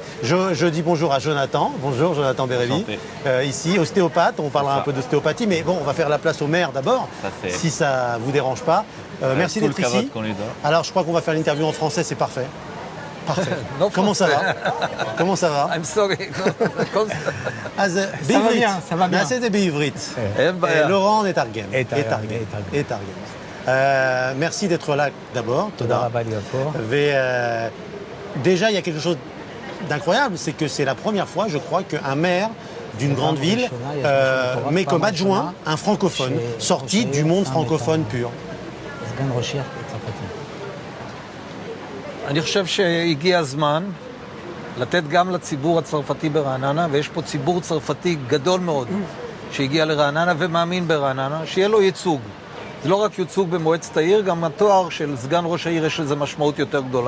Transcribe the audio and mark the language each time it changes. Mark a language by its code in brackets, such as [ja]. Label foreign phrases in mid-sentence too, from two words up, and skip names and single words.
[fr] Je dis bonjour à Jonathan. Bonjour Jonathan Bérévi. Ici, ostéopathe. On parlera un peu d'ostéopathie. Mais bon, on va faire la place au maire d'abord, si ça ne vous dérange pas. Merci d'être ici. Alors je crois qu'on va faire l'interview en français, c'est parfait. Parfait. Comment ça va? Comment ça va? [en] I'm sorry. [fr] Ça va bien, ça va bien. C'est בעברית. Laurent Netargem. Merci d'être là d'abord. Déjà, il y a quelque chose d'incroyable, c'est que c'est la première fois, je crois, qu'un maire d'une grande ville met comme adjoint un francophone sorti du monde francophone pur. [he] אני חושב שהגיע הזמן לתת גם לציבור הצרפתי ברעננה, ויש פה ציבור צרפתי גדול מאוד שהגיע לרעננה ומאמין ברעננה, שיהיה לו ייצוג. זה לא רק ייצוג במועצת העיר, גם התואר של סגן ראש העיר יש לזה משמעות יותר גדולה.